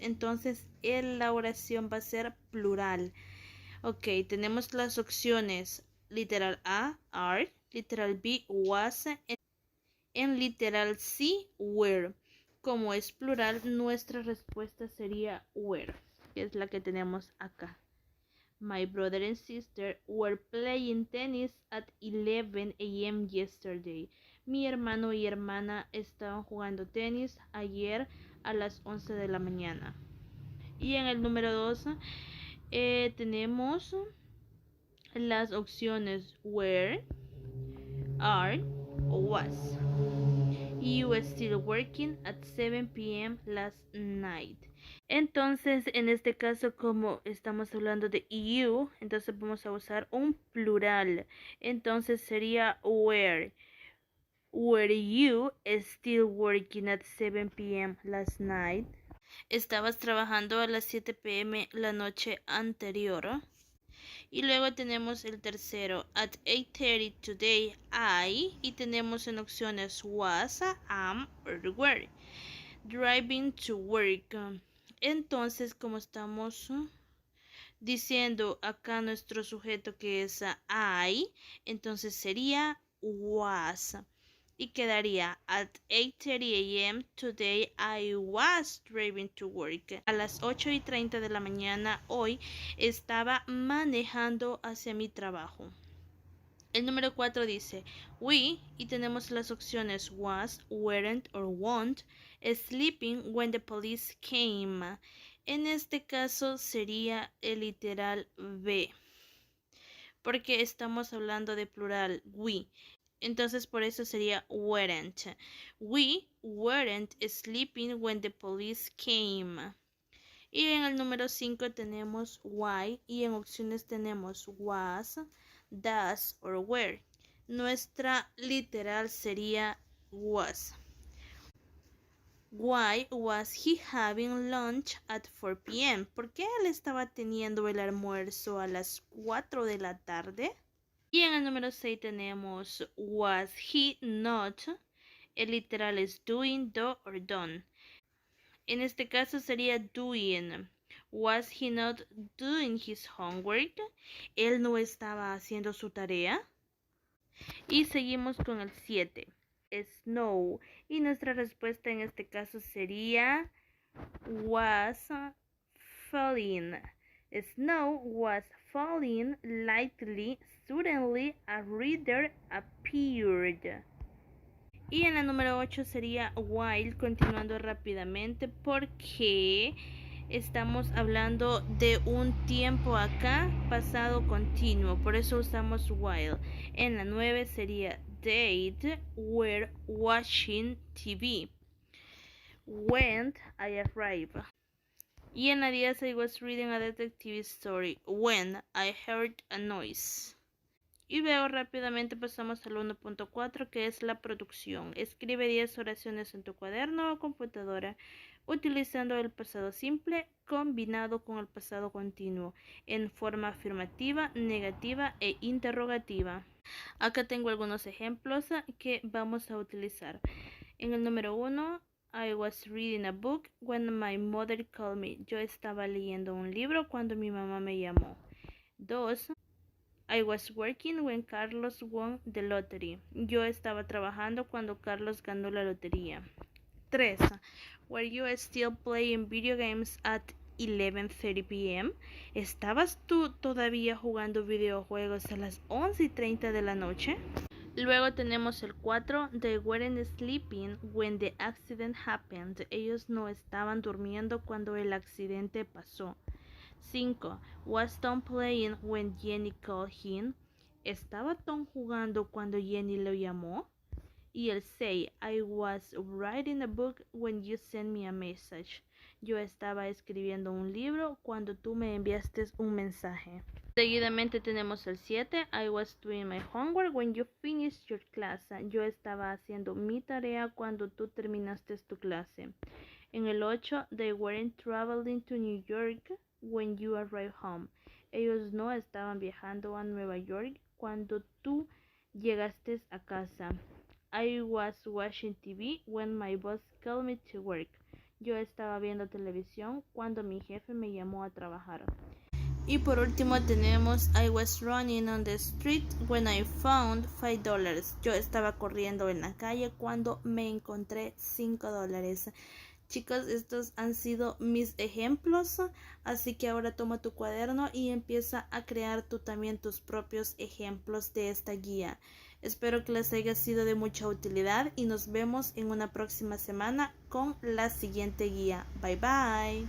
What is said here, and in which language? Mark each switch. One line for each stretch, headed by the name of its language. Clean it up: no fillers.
Spanish: Entonces la oración va a ser plural. Ok, tenemos las opciones literal A, are, literal B, was, en literal C, were. Como es plural, nuestra respuesta sería were, que es la que tenemos acá.
English: My brother and sister were playing tennis at 11 a.m. yesterday.
Spanish: Mi hermano y hermana estaban jugando tenis ayer a las 11 de la mañana. Y en el número 2 tenemos las opciones were, are o was.
English: You were still working at 7 p.m. last night.
Spanish: Entonces, en este caso, como estamos hablando de you, entonces vamos a usar un plural. Entonces sería were.
English: Were you still working at 7 p.m. last night?
Spanish: ¿Estabas trabajando a las 7 p.m. la noche anterior? Y luego tenemos el tercero,
English: at 8:30 today I,
Spanish: y tenemos en opciones was, am, or were.
English: Driving to work.
Spanish: Entonces, como estamos diciendo acá nuestro sujeto que es I, entonces sería was. Y quedaría
English: at 8:30 a.m. today I was driving to work.
Spanish: A las 8:30 de la mañana hoy estaba manejando hacia mi trabajo. El número 4 dice we, y tenemos las opciones was, weren't or won't,
English: sleeping when the police came.
Spanish: En este caso sería el literal B, porque estamos hablando de plural we. Entonces por eso sería weren't.
English: We weren't sleeping when the police came.
Spanish: Y en el número 5 tenemos why y en opciones tenemos was, does or were. Nuestra literal sería was.
English: Why was he having lunch at 4 p.m.?
Spanish: ¿Por qué él estaba teniendo el almuerzo a las 4 de la tarde? Y en el número 6 tenemos
English: was he not.
Spanish: El literal es
English: doing, do or done.
Spanish: En este caso sería doing.
English: Was he not doing his homework?
Spanish: Él no estaba haciendo su tarea. Y seguimos con el 7. Snow. Y nuestra respuesta en este caso sería
English: was falling. Snow was falling lightly. Suddenly a reader appeared.
Spanish: Y en la número 8 sería while, continuando rápidamente porque estamos hablando de un tiempo acá pasado continuo, por eso usamos while. En la 9 sería
English: they were watching TV. When I arrived.
Spanish: Y en la 10
English: I was reading a detective story. When I heard a noise.
Spanish: Y luego rápidamente pasamos al 1.4 que es la producción. Escribe 10 oraciones en tu cuaderno o computadora utilizando el pasado simple combinado con el pasado continuo en forma afirmativa, negativa e interrogativa. Acá tengo algunos ejemplos que vamos a utilizar. En el número 1,
English: I was reading a book when my mother called me.
Spanish: Yo estaba leyendo un libro cuando mi mamá me llamó. 2.
English: I was working when Carlos won the lottery.
Spanish: Yo estaba trabajando cuando Carlos ganó la lotería. 3.
English: Were you still playing video games at 11:30 p.m.?
Spanish: ¿Estabas tú todavía jugando videojuegos a las 11:30 de la noche? Luego tenemos el 4.
English: They weren't sleeping when the accident happened.
Spanish: Ellos no estaban durmiendo cuando el accidente pasó. 5.
English: Was Tom playing when Jenny called him?
Spanish: ¿Estaba Tom jugando cuando Jenny lo llamó? Y el 6.
English: I was writing a book when you sent me a message.
Spanish: Yo estaba escribiendo un libro cuando tú me enviaste un mensaje. Seguidamente tenemos el 7.
English: I was doing my homework when you finished your class.
Spanish: Yo estaba haciendo mi tarea cuando tú terminaste tu clase. En el 8.
English: They weren't traveling to New York when you arrived home.
Spanish: Ellos no estaban viajando a Nueva York cuando tú llegaste a casa.
English: I was watching TV when my boss called me to work.
Spanish: Yo estaba viendo televisión cuando mi jefe me llamó a trabajar. Y por último tenemos
English: I was running on the street when I found $5.
Spanish: Yo estaba corriendo en la calle cuando me encontré $5. Chicos, estos han sido mis ejemplos, así que ahora toma tu cuaderno y empieza a crear tú también tus propios ejemplos de esta guía. Espero que les haya sido de mucha utilidad y nos vemos en una próxima semana con la siguiente guía. Bye bye.